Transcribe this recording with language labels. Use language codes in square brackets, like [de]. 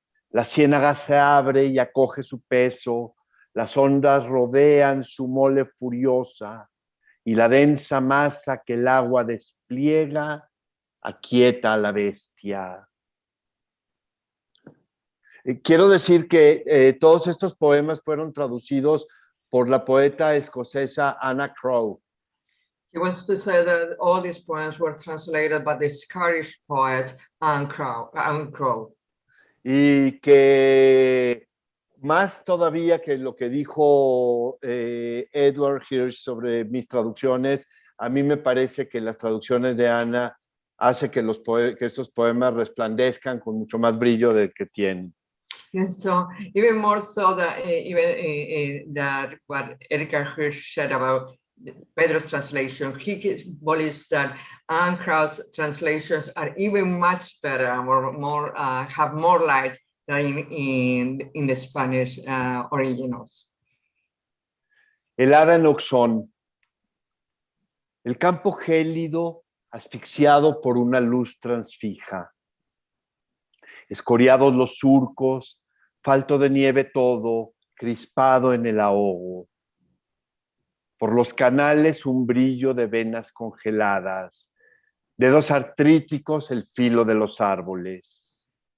[es] La ciénaga se abre y acoge su peso, las ondas rodean su mole furiosa y la densa masa que el agua despliega aquieta a la bestia. Quiero decir que todos estos poemas fueron traducidos por la poeta escocesa Anna Crowe. [en] He wants to say that all these poems were translated by the Scottish poet Anne Crowe. [es] Y que más todavía que lo que dijo Edward Hirsch sobre mis traducciones, a mí me parece que las traducciones de Ana hace que estos poemas resplandezcan con mucho más brillo del que tienen. [en] And so, even more so that that what Erika Hirsch said about Pedro's translation, he believes that Anne Crowe's translations are even much better, or more have more light than in the Spanish originals. [es] El hada en Oxón. El campo gélido, asfixiado por una luz transfija. Escoriados los surcos, falto de nieve todo, crispado en el ahogo. Por los canales un brillo de venas congeladas, dedos artríticos el filo de los árboles.